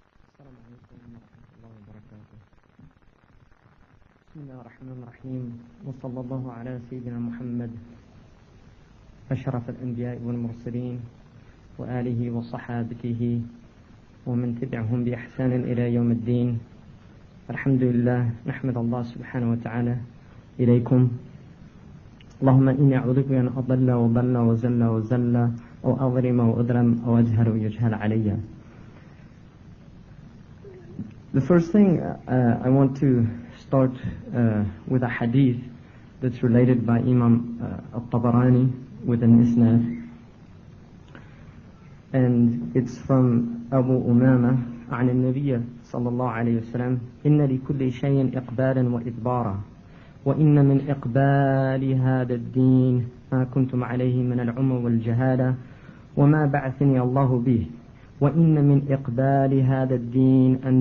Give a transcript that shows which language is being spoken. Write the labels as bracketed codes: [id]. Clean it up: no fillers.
[ar] السلام عليكم ورحمة الله وبركاته. بسم الله الرحمن الرحيم، وصلى الله على سيدنا محمد أشرف الأنبياء والمرسلين وآله وصحابته ومن تبعهم بإحسان إلى يوم الدين. الحمد لله، نحمد الله سبحانه وتعالى إليكم. اللهم إني أعوذ بك أن أضل وضل وزل وزل أو أظلم وأظلم أو أجهل ويجهل علي. [en] The first thing I want to start with a hadith that's related by Imam al-Tabarani with an isnad. And it's from Abu Umama [ar] عن النبي صلى الله عليه وسلم إن لكل شيء إقبالا وإدبارا وإن من إقبال هذا الدين ما كنتم عليه من العمى والجهالة وما بعثني الله به وإن من إقبال هذا الدين